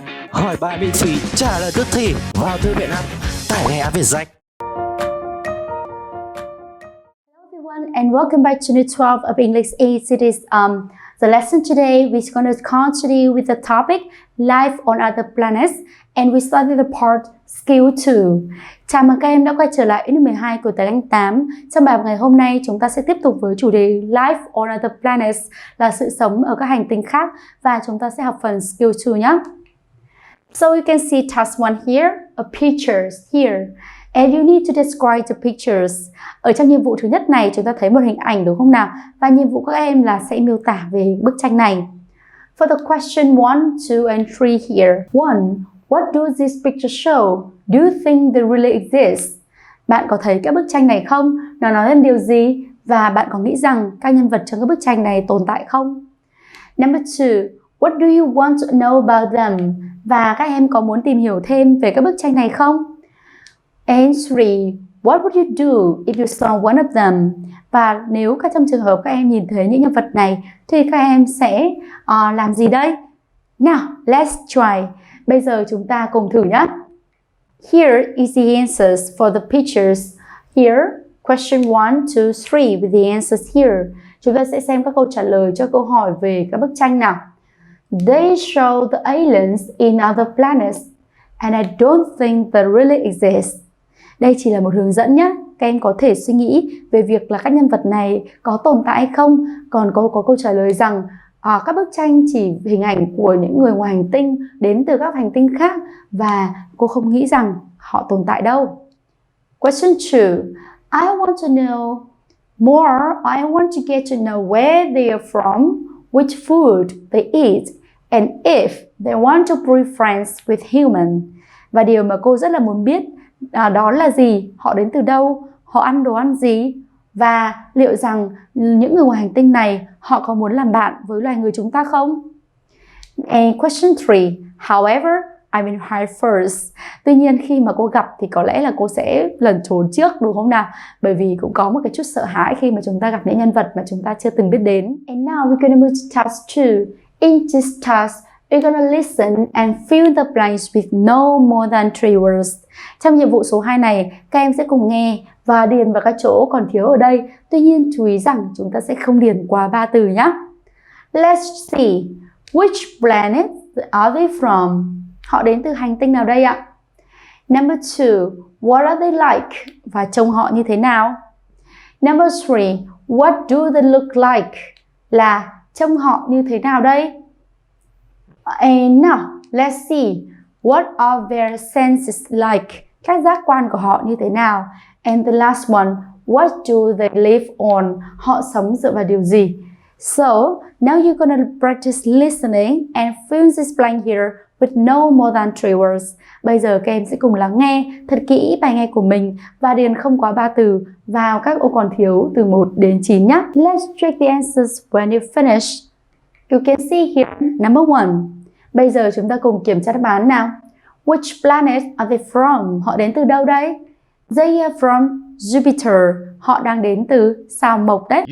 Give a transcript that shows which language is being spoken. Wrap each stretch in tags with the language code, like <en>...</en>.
<vi>Hỏi bài miễn phí, trả lời tức thì vào thư viện app, tải ngay app VietJack.</vi> <en>Hello everyone and welcome back to Unit 12 of English A. It is the lesson today. We're going to continue with the topic Life on Other Planets and we started the part Skill 2.</en> <vi>Chào mừng các em đã quay trở lại Unit 12 của tiếng Anh 8. Trong bài ngày hôm nay chúng ta sẽ tiếp tục với chủ đề Life on Other Planets là sự sống ở các hành tinh khác và chúng ta sẽ học phần Skill 2 nhé.</vi> <en>So you can see task 1 here, a pictures here. And you need to describe the pictures.</en> <vi>Ở trong nhiệm vụ thứ nhất này chúng ta thấy một hình ảnh đúng không nào? Và nhiệm vụ các em là sẽ miêu tả về bức tranh này.</vi> <en>For the question 1, 2 and 3 here. 1. What do these pictures show? Do you think they really exist?</en> <vi>Bạn có thấy các bức tranh này không? Nó nói lên điều gì? Và bạn có nghĩ rằng các nhân vật trong các bức tranh này tồn tại không?</vi> <en>Number 2. What do you want to know about them?</en> <vi>Và các em có muốn tìm hiểu thêm về các bức tranh này không?</vi> <en>And 3. What would you do if you saw one of them?</en> <vi>Và nếu trong trường hợp các em nhìn thấy những nhân vật này thì các em sẽ làm gì đây? Now, let's try. Bây giờ chúng ta cùng thử nhé.</vi> <en>Here is the answers for the pictures. Here, question 1, 2, 3 with the answers here.</en> <vi>Chúng ta sẽ xem các câu trả lời cho câu hỏi về các bức tranh nào.</vi> <en>They show the aliens in other planets and I don't think they really exist.</en> <vi>Đây chỉ là một hướng dẫn nhé. Các em có thể suy nghĩ về việc là các nhân vật này có tồn tại hay không. Còn có câu trả lời rằng các bức tranh chỉ hình ảnh của những người ngoài hành tinh đến từ các hành tinh khác và cô không nghĩ rằng họ tồn tại đâu.</vi> <en>Question 2. I want to know more. I want to get to know where they are from, which food they eat, and if they want to be friends with human.</en> <vi>Và điều mà cô rất là muốn biết đó là gì? Họ đến từ đâu? Họ ăn đồ ăn gì? Và liệu rằng những người ngoài hành tinh này họ có muốn làm bạn với loài người chúng ta không?</vi> <en>And question 3. However, I will hide first.</en> <vi>Tuy nhiên khi mà cô gặp thì có lẽ là cô sẽ lẩn trốn trước đúng không nào? Bởi vì cũng có một cái chút sợ hãi khi mà chúng ta gặp những nhân vật mà chúng ta chưa từng biết đến.</vi> <en>And now we're gonna move to task 2. In this task, we're gonna listen and fill the blanks with no more than 3 words.</en> <vi>Trong nhiệm vụ số 2 này, các em sẽ cùng nghe và điền vào các chỗ còn thiếu ở đây. Tuy nhiên chú ý rằng chúng ta sẽ không điền quá 3 từ nhé.</vi> <en>Let's see. Which planet are they from?</en> <vi>Họ đến từ hành tinh nào đây ạ?</vi> <en>Number 2. What are they like? Và trông họ như thế nào? Number 3. What do they look like?</en> <vi>Là trông họ như thế nào đây?</vi> <en>And now, let's see. What are their senses like?</en> <vi>Các giác quan của họ như thế nào?</vi> <en>And the last one, what do they live on? Họ sống dựa vào điều gì? So, now you're gonna practice listening and fill this blank here with no more than 3 words.</en> <vi>Bây giờ các em sẽ cùng lắng nghe thật kỹ bài nghe của mình và điền không quá 3 từ vào các ô còn thiếu từ 1 đến 9 nhé.</vi> <en>Let's check the answers when you finish. You can see here, number 1.</en> <vi>Bây giờ chúng ta cùng kiểm tra đáp án nào.</vi> <en>Which planet are they from?</en> <vi>Họ đến từ đâu đây? They are from Jupiter. Họ đang đến từ sao Mộc đấy.</vi>